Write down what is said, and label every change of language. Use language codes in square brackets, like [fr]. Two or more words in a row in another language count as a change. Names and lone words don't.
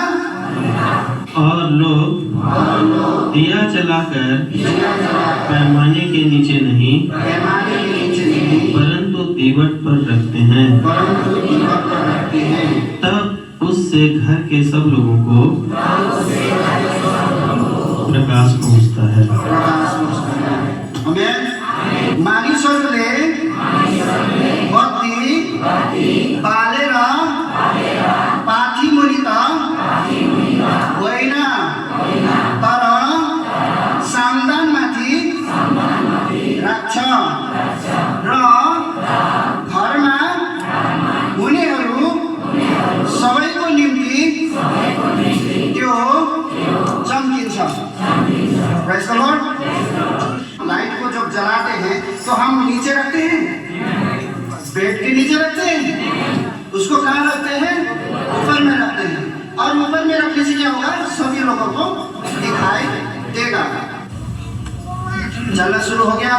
[hi] और लोग दिया जलाकर पैमाने के नीचे नहीं परंतु दीवट पर रखते हैं। तब उससे घर के सब लोगों को प्रकाश पहुँचता है। [ne] मानिसहरूले बत्ती बालेर पाथी मुनि त होइन, तर सामदानमाथि राख्छ र घरमा हुनेहरू सबैको निम्ति त्यो चम्किन्छ। [en] praise the Lord. [hi] लाइट को जब जलाते हैं तो हम नीचे रखते हैं, बेड के नीचे रखते हैं, उसको कहाँ रखते हैं? ऊपर में रखते हैं। और ऊपर में रखने से क्या होगा? सभी लोगों को दिखाई देगा। जलना शुरू हो गया।